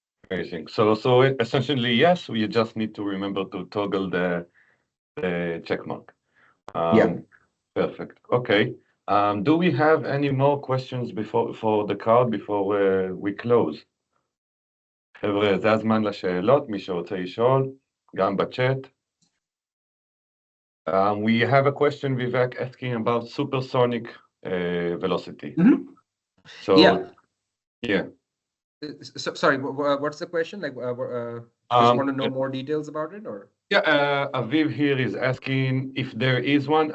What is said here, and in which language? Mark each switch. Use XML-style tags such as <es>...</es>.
<en>Amazing. So essentially, yes, we just need to remember to toggle the check mark. Yeah. Perfect. Okay. Do we have any more questions for the crowd before we close?</en> <he>חבר'ה, זה הזמן לשאלות, מי שרוצה לשאול, גם בצ'אט.</he> <en>We have a question, Vivek, asking about supersonic velocity. So, yeah. So, sorry, what's the question? Like, just want to know more details about it, or? Yeah, Aviv here is asking if there is one.</en>